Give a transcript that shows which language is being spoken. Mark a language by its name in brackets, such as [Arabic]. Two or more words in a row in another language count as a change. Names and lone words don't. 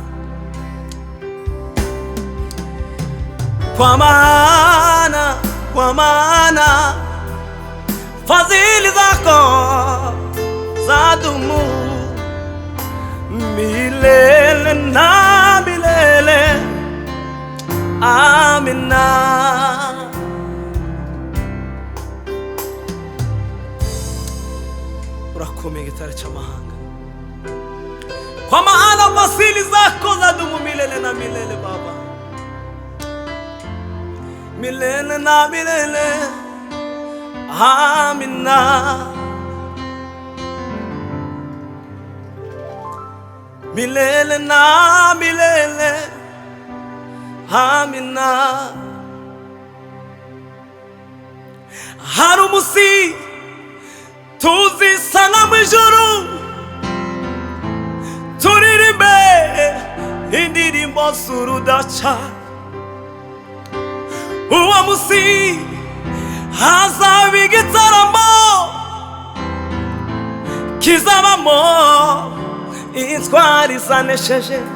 [Swahili] Kwa maana fadhili zako zadumu milele na milele. Amina. [Kinyarwanda] Urakomeye gitare cy'amahanga. [Swahili] Kwa maana fadhili zako zadumu milele na milele Baba. milele na milele. Amina. Milele na milele. Amina. [Kinyarwanda] Hari umunsi tuzisanga mu ijuru, turirimbe indirimbo z'urudaca. Uwo munsi hazaba igitaramo kizabamo intwari zanesheje.